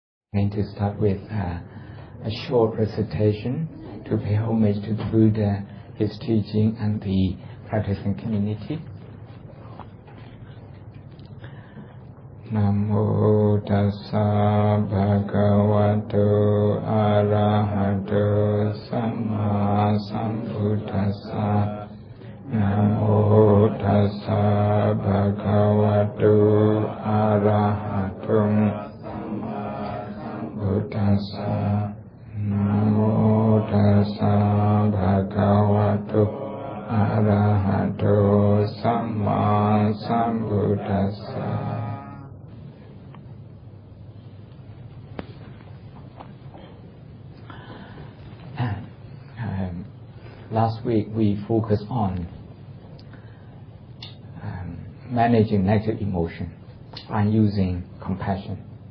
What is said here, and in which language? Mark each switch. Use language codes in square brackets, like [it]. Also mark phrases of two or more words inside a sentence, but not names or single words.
[en] I'm going to start with a short recitation to pay homage to the Buddha, his teaching, and the practicing community. [pi] Namo tassa bhagavato arahato samma sambuddhassa. Namo tassa bhagavato arahato Buddhassa. Namo tassa bhagavato arahato samma sambuddhassa. [en] Last week we focused on managing negative emotion and using compassion.